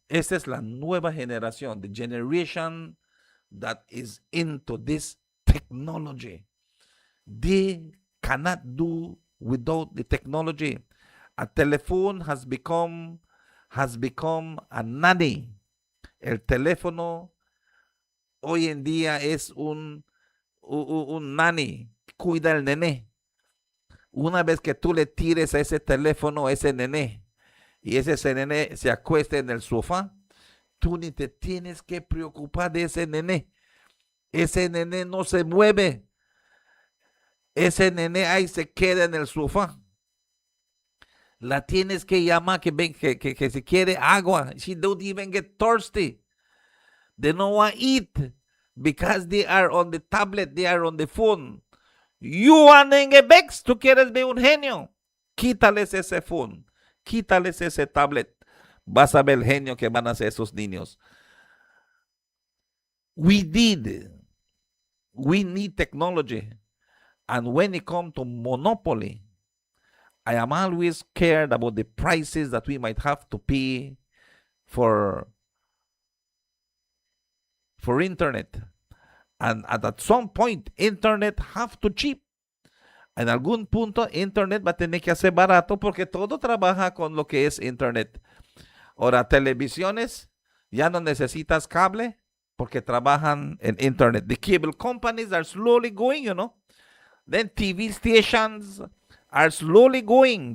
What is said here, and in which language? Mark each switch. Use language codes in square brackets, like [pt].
[es] Esta es la nueva generación, [en] the generation that is into this technology. They cannot do without the technology. A telephone has become a nanny. [es] El teléfono hoy en día es un nanny, cuida el nené. Una vez que tú le tires a ese teléfono a ese nené y ese nené se acuesta en el sofá, tú ni te tienes que preocupar de ese nené. Ese nené no se mueve. Ese nené ahí se queda en el sofá. La tienes que llamar que si quiere agua. [en] She don't even get thirsty. They don't want to eat because they are on the tablet, they are on the phone. [es] You anden en Bex, tú quieres ver un genio. Quítales ese phone, quítales ese tablet. Vas a ver el genio que van a hacer esos niños. [en] We need technology. And when it comes to monopoly, I am always scared about the prices that we might have to pay for internet. And at some point, internet have to cheap. [es] En algún punto, internet va a tener que hacer barato porque todo trabaja con lo que es internet. Ahora, televisiones, ya no necesitas cable porque trabajan en internet. [en] The cable companies are slowly going, you know. Then TV stations are slowly going.